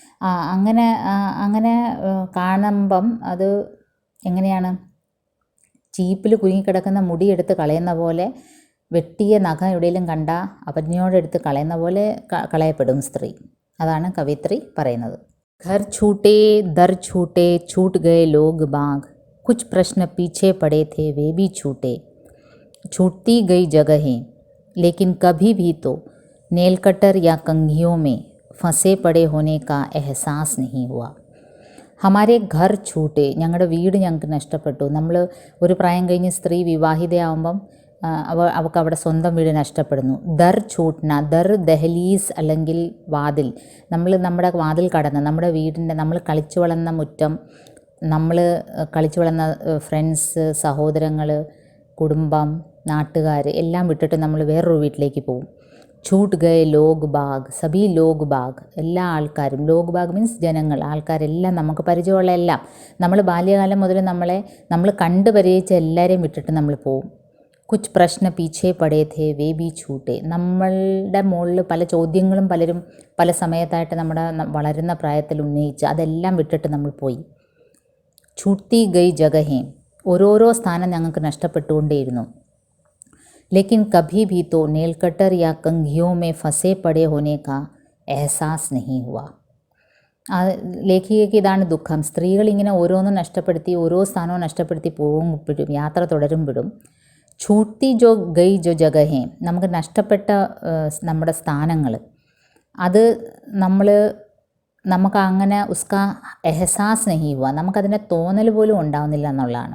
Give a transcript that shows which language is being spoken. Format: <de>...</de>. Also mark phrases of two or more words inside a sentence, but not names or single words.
<ml>അങ്ങനെ കാണുമ്പം അത് എങ്ങനെയാണ്, ചീപ്പിൽ കുരുങ്ങിക്കിടക്കുന്ന മുടിയെടുത്ത് കളയുന്ന പോലെ, വെട്ടിയ നഖം എവിടെയെങ്കിലും കണ്ട അപജ്ഞയോടെടുത്ത് കളയുന്ന പോലെ കളയപ്പെടും സ്ത്രീ. അതാണ് കവിത്രി പറയുന്നത്.</ml> <hi>घर छूटे दर छूटे छूट गए लोग बाग, कुछ प्रश्न पीछे पड़े थे वे भी छूटे, छूटती गई जगहें लेकिन कभी भी तो नेल कटर या कंघियों में फंसे पड़े होने का एहसास नहीं हुआ. हमारे घर छूटे,</hi> <ml>ഞങ്ങളുടെ വീട് ഞങ്ങൾക്ക് നഷ്ടപ്പെട്ടു. നമ്മൾ ഒരു പ്രായം കഴിഞ്ഞ് സ്ത്രീ വിവാഹിതയാവുമ്പം അവൾക്ക് അവിടെ സ്വന്തം വീട് നഷ്ടപ്പെടുന്നു.</ml> <hi>दर छूटना, दर दहलीज़</hi> <ml>അല്ലെങ്കിൽ വാതിൽ. നമ്മുടെ വാതിൽ കടന്ന് നമ്മുടെ വീടിൻ്റെ, നമ്മൾ കളിച്ചു വളർന്ന മുറ്റം, നമ്മൾ കളിച്ചു വളർന്ന ഫ്രണ്ട്സ്, സഹോദരങ്ങൾ, കുടുംബം, നാട്ടുകാർ എല്ലാം വിട്ടിട്ട് നമ്മൾ വേറൊരു വീട്ടിലേക്ക് പോകും.</ml> <hi>छूट गए लोग बाग, सभी लोग बाग,</hi> <ml>എല്ലാ ആൾക്കാരും.</ml> <hi>लोग बाग</hi> <ml>മീൻസ് ജനങ്ങൾ, ആൾക്കാരെല്ലാം, നമുക്ക് പരിചയമുള്ള എല്ലാം. നമ്മൾ ബാല്യകാലം മുതൽ നമ്മൾ കണ്ടു പരിചയിച്ച എല്ലാവരെയും വിട്ടിട്ട് നമ്മൾ പോവും.</ml> <hi>कुछ प्रश्न पीछे पड़े थे वे भी छूटे,</hi> <ml>നമ്മളുടെ മുകളിൽ പല ചോദ്യങ്ങളും പലരും പല സമയത്തായിട്ട് നമ്മുടെ വളരുന്ന പ്രായത്തിൽ ഉന്നയിച്ച് അതെല്ലാം വിട്ടിട്ട് നമ്മൾ പോയി.</ml> <hi>छूटी गई जगहें,</hi> <ml>ഓരോരോ സ്ഥാനം ഞങ്ങൾക്ക് നഷ്ടപ്പെട്ടുകൊണ്ടേയിരുന്നു.</ml> <hi>लेकिन कभी भी तो नेल कटर या कंघियों में फंसे पड़े होने का एहसास नहीं हुआ.</hi> <ml>ലേഖികയ്ക്ക് ഇതാണ് ദുഃഖം. സ്ത്രീകൾ ഇങ്ങനെ ഓരോന്നും നഷ്ടപ്പെടുത്തി, ഓരോ സ്ഥാനവും നഷ്ടപ്പെടുത്തി പോകുമ്പോഴും, യാത്ര തുടരുമ്പോഴും,</ml> <hi>छूटी जो गई जो जगहें,</hi> <ml>നമുക്ക് നഷ്ടപ്പെട്ട നമ്മുടെ സ്ഥാനങ്ങൾ, അത് നമുക്ക് അങ്ങനെ</ml> <hi>उसका एहसास नहीं हुआ,</hi> <ml>നമുക്കതിൻ്റെ തോന്നൽ പോലും ഉണ്ടാവുന്നില്ല എന്നുള്ളതാണ്.</ml>